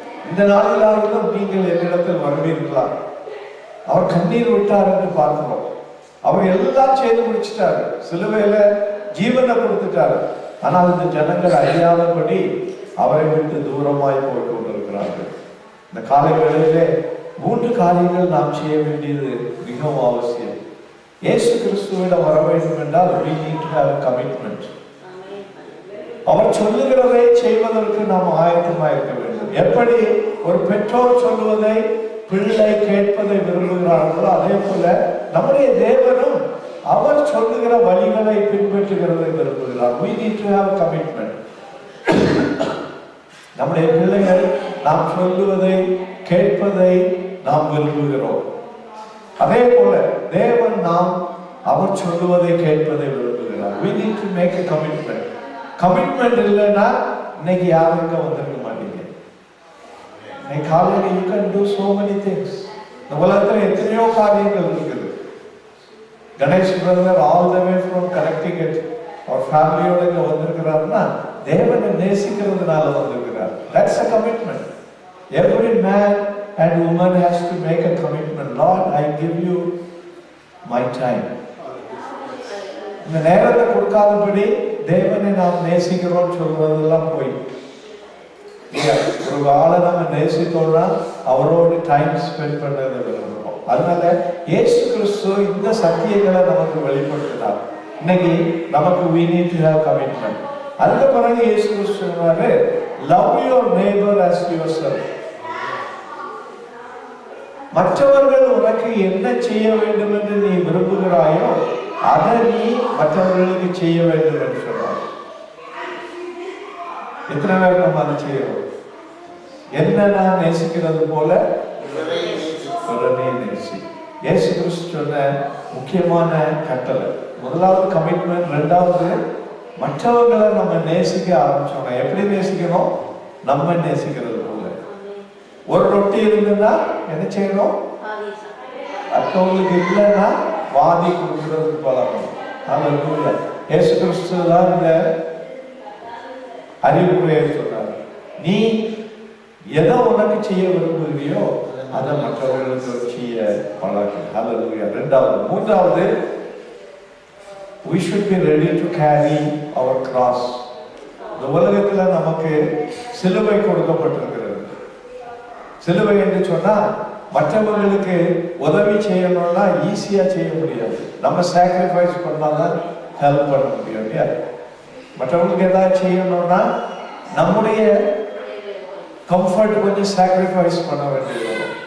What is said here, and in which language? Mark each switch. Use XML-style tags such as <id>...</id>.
<ta>இந்த நாளிலாகிலும் நீங்கள் என்னிடத்தில் வருவீர்களா? அவர் கண்ணீர் விட்டார் என்று பார்க்கிறோம். அவர் எல்லாம் செய்து முடிச்சிட்டாரு. சிலுவையில ஜீவனை கொடுத்துட்டாரு. ஆனால் இந்த ஜனங்கள் அறியாதபடி அவரை விட்டு தூரமாய் போய் கொண்டிருக்கிறார்கள். இந்த காலை வேளையிலே 3 காரியங்கள் நாம் செய்ய வேண்டியது மிகவும் அவசியம். இயேசு கிறிஸ்துவிடம் வர வேண்டும் என்றால்</ta> <en>we need to have a commitment.</en> <ta>அவர் சொல்லுகிறதை செய்வதற்கு நாம் ஆயத்தமாக இருக்க வேண்டும். எப்படி ஒரு பெற்றோர் சொல்லுவதை பிள்ளை கேட்பதை விரும்புகிறார்களோ அதே போல நம்முடைய தேவனும் அவர் சொல்லுகிற வழிகளை பின்பற்றுகிறதை விரும்புகிறார்.</ta> <en>we need to have a commitment.</en> <ta>நம்முடைய பிள்ளைகள் நாம் சொல்லுவதை கேட்பதை நாம் விரும்புகிறோம். அதே போல தேவன் அவர் சொல்லுவதை கேட்பதை விரும்புகிறார்.</ta> <en>we need to make a commitment.</en> <ta>Commitment இல்லைன்னா இன்னைக்கு யாரும் வந்திருக்க மாட்டீங்க. இன்னைக்கு காலையில்</ta> <en>you can do so many things.</en> <ta>இந்த உலகத்தில் எத்தனையோ காரியங்கள் இருக்குது. Ganesh brother</ta> <en>all the way from</en> <ta>Connecticut அவர் ஃபேமிலியோட இங்க வந்திருக்கிறாருன்னா தேவனை நேசிக்கிறதுனால வந்திருக்கிறார்.</ta> <en>That's a commitment. Every man and woman has to make a commitment. Lord, I give you my time.</en> <ta>இந்த நேரத்தை கொடுக்காதபடி தேவனை நாம் நேசிக்கிறோம் சொல்றதெல்லாம் போய் ஒரு ஆளை நம்ம நேசித்தோம்னா அவரோடு டைம் ஸ்பெண்ட் பண்ணதை விரும்புகிறோம். அதனால இயேசு கிறிஸ்து இந்த சத்தியங்களை நமக்கு வெளிப்படுத்தினார். இன்னைக்கு நமக்கு</ta> <en>we need to have commitment.</en> <ta>அதுக்கு பிறகு இயேசு கிறிஸ்து சொன்னாரு,</ta> <en>love your neighbor as yourself.</en> <ta>மற்றவர்கள் உனக்கு என்ன செய்ய வேண்டும் என்று நீ விரும்புகிறாயோ அதை நீ மற்றவர்களுக்கு செய்ய வேண்டும் என்று சொன்னார். எத்தனை பேர் நம்ம அதை செய்யறோம்? என்ன நான் நேசிக்கிறது போல நேசி. இயேசு கிறிஸ்து சொன்ன முக்கியமான கட்டளை. முதலாவது கமிட்மெண்ட், ரெண்டாவது மற்றவர்களை நம்ம நேசிக்க ஆரம்பிச்சோம். எப்படி நேசிக்கணும்? நம்ம நேசிக்கிறது போல. ஒரு ரொட்டி இருந்ததுன்னா என்ன செய்யணும்? மற்றவங்களுக்கு இல்லைன்னா வாதி கொடுக்கறதுக்கு பழகணும். இயேசு கிறிஸ்து தான் இந்த அறிவுரையை சொன்னார். நீ எதை உனக்கு செய்ய விரும்புகிறியோ அதை மற்றவர்களுக்கு செய்ய பழகு. ஹல்லேலூயா. இரண்டாவது. மூன்றாவது,</ta> <en>we should be ready to carry our cross.</en> <ta>இந்த உலகத்துல நமக்கு சிலுவை கொடுக்கப்பட்டிருக்கிறது. சிலுவை என்று சொன்னா மற்றவர்களுக்கு உதவி செய்யணும்னா ஈஸியா செய்ய முடியாது. நம்ம சாக்ரிஃபைஸ் பண்ணாதான் ஹெல்ப் பண்ண முடியும் இல்லையா? மற்றவங்களுக்கு ஏதாவது செய்யணும்னா நம்முடைய கம்ஃபர்ட் கொஞ்சம் சாக்ரிஃபைஸ் பண்ண வேண்டியது.</ta>